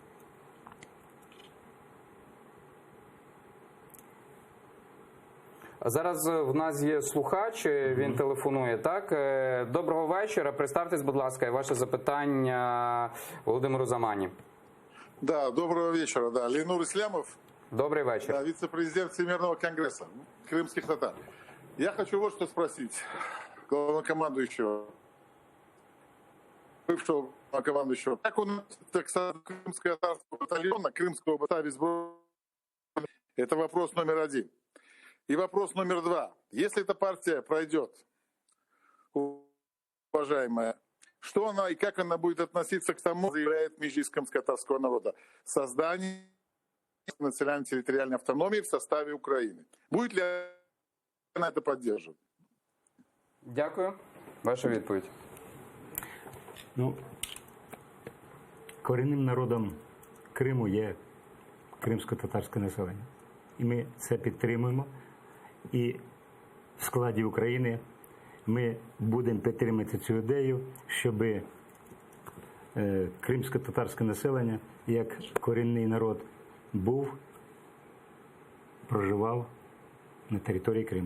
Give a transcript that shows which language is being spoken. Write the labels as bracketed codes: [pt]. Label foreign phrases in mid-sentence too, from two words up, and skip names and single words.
[uk] Зараз в нас є слухач, він телефонує, так? Доброго вечора. Представтесь, будь ласка, і ваше запитання Володимиру Замані. [ru] Да, доброго вечера. Да, Ленур Ислямов, [uk] Добрий вечір. [ru] да, вице-президент Всемирного конгресса крымских татар. Я хочу вот что спросить главнокомандующего, бывшего командующего. Как у нас, так сказать, крымского татарского батальона, крымского батальона, это вопрос номер один. И вопрос номер два. Если эта партия пройдет, уважаемая, что она и как она будет относиться к тому, заявляет межлис крымско-татарского народа, создание национально-территориальной автономии в составе Украины. Будет ли она это поддерживать? [uk] Дякую. Ваша відповідь. Ну, корінним народом Криму є кримсько-татарське населення. І ми це підтримуємо. І в складі України ми будемо підтримувати цю ідею, щоб кримсько-татарське населення, як корінний народ, був, проживав на території Криму.